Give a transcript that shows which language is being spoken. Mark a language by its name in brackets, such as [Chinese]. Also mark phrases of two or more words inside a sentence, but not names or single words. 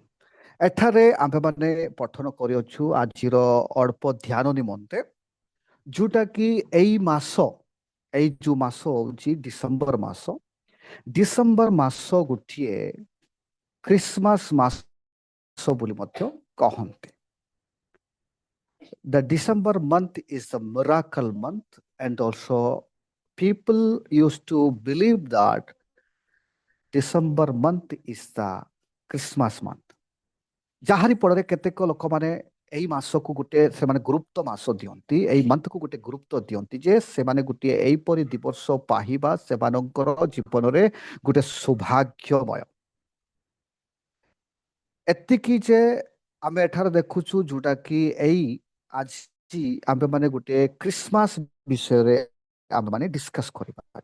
[Odia] ଏଠାରେ ଆମ୍ଭେମାନେ ପଠନ କରିଅଛୁ ଆଜିର ଅଳ୍ପ ଧ୍ୟାନ ନିମନ୍ତେ, ଯୋଉଟା କି ଏଇ ମାସ, ଏଇ ଯୋଉ ମାସ ହେଉଛି ଡିସେମ୍ବର ମାସ। ଡିସେମ୍ବର ମାସ ଗୋଟିଏ ଖ୍ରୀଷ୍ଟମାସ ମାସ ବୋଲି ମଧ୍ୟ କହନ୍ତି। [English] The December month is the miracle month, and also people used to believe that December month is the Christmas month. [Odia] ଯାହାରି ଫଳରେ କେତେକ ଲୋକମାନେ ଏଇ ମାସକୁ ଗୋଟେ ସେମାନେ ଗୁରୁତ୍ୱ ମାସ ଦିଅନ୍ତି, ଏଇ ମନ୍ଥକୁ ଗୋଟେ ଗୁରୁତ୍ୱ ଦିଅନ୍ତି ଯେ ସେମାନେ ଗୋଟିଏ ଏଇପରି ଦିବସ ପାଇବା ସେମାନଙ୍କର ଜୀବନରେ ଗୋଟେ ସୌଭାଗ୍ୟମୟ। ଏତିକି ଯେ ଆମେ ଏଠାରେ ଦେଖୁଛୁ ଯୋଉଟା କି ଏଇ ଆଜି ଆମ୍ଭେମାନେ ଗୋଟେ ଖ୍ରୀଷ୍ଟମାସ ବିଷୟରେ ଆମ୍ଭେମାନେ ଡିସ୍କସ୍ କରିବା।